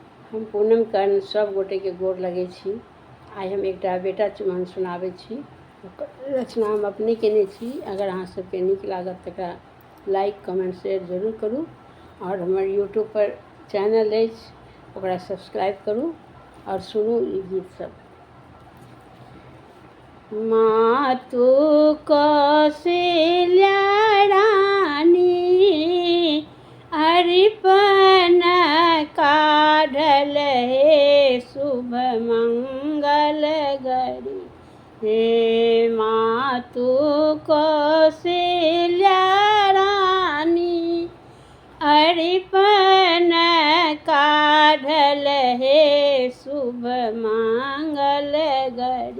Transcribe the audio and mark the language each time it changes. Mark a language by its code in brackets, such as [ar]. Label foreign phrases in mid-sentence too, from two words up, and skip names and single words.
[mai] हम पूनम कर्ण सब गोटे के गोर लगे छी। आइ हम एकटा बेटा चुमाओन सुनाबै छी। ओकर रचना हम अपने केने छी। अगर अहाँ सबके नीक लागत तकरा [en] like comment share [mai] जरूर करू और हमर यूट्यूब पर चैनल अछि ओकरा सब्सक्राइब करू और सुनू ई गीत सब। मातु कौशल्या रानी अरिपन काढ़ल हे शुभ मंगल गरी। हे मातु कौशल्या रानी अरिपन काढ़ल हे शुभ मंगल गरी।